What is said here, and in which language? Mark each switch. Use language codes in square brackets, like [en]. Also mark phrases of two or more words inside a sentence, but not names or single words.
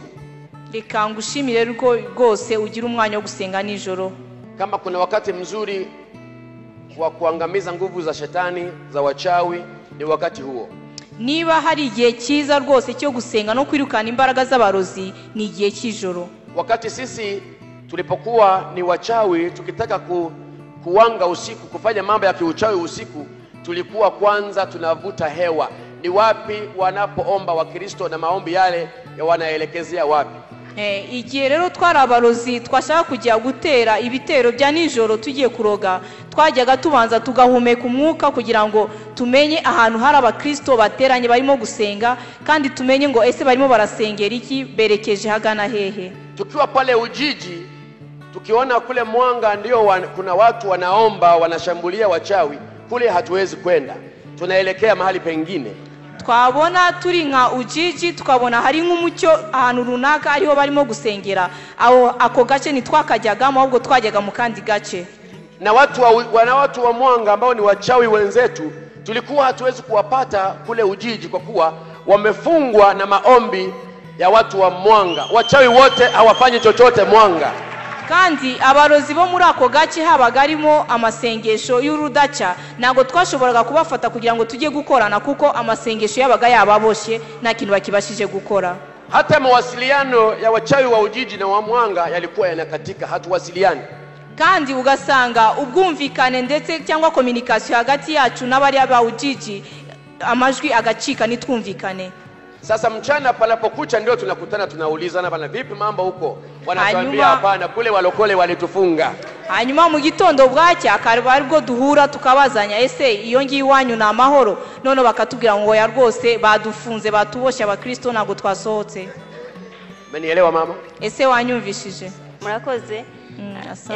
[rw] Reka ngushimire rwose ugira umwanya wo gusenga nijoro. [sw] Kama kuna wakati mzuri wa kuangamiza nguvu za shetani, za wachawi, ni wakati huo. [rw] Niba hari igihe cyiza rwose cyo gusenga no kwirukana imbaraga z'abarozi, ni igihe cy'ijoro. [sw] Wakati sisi tulipokuwa ni wachawi tukitaka kuwanga usiku, kufanya mambo ya kiuchawi usiku, tulikuwa kwanza tunavuta hewa. Ni wapi wanapoomba Wakristo na maombi yale wanaelekezea wapi? [rw] Igihe rero twari abarozi twashaka kujya gutera ibitero bya nijoro tugiye kuroga, twajyaga tubanza tugahumeka umwuka kugira ngo tumenye ahantu hari abakristo bateranye barimo gusenga, kandi tumenye ngo ese barimo barasengera iki, berekeje hagana hehe. [sw] Tukiwa pale Ujiji tukiona kule Mwanga ndio kuna watu wanaomba wanashambulia wachawi, kule hatuwezi kwenda, tunaelekea mahali pengine. [rw] Twabona turi nka Ujiji tukabona hari nk'umucyo ahantu runaka ariho barimo gusengera, ako gace ni twakajyagamo, ahubwo twajyaga mu kandi gace. [sw] Na watu wa Mwanga ambao ni wachawi wenzetu tulikuwa hatuwezi kuwapata kule Ujiji kwa kuwa wamefungwa na maombi ya watu wa Mwanga. Wachawi wote hawafanyi chochote Mwanga. [rw] Kandi abarozi bo muri ako gace habagarimo amasengesho y'urudaca, nago twashoboraga kubafata kugira ngo tujye gukorana, kuko amasengesho yabaga yababoshe nta kintu bakibashije gukora. [sw] Hata mawasiliano ya wachawi wa Ujiji na wa Mwanga yalikuwa yanakatika, hatuwasiliani. [rw] kandi ugasanga ubwumvikane ndetse cyangwa communication hagati yacu n'abari abawujiji amajwi agacika nitwumvikane. [sw] Sasa mchana panapokucha ndio tunakutana tunaulizana bana vipi mambo huko? Wanatuambia hapana kule walokole walitufunga. [rw] Hanyuma mu gitondo bwacya akarba aribwo duhura tukabazanya ese iyo ngiye iwanyu na amahoro none bakatubwira ngo ya rwose badufunze batubosha abakristo nago twasohotse. [sw] Umenielewa mama? [rw] Ese wanyumvishije? Murakoze. [sw] Asante.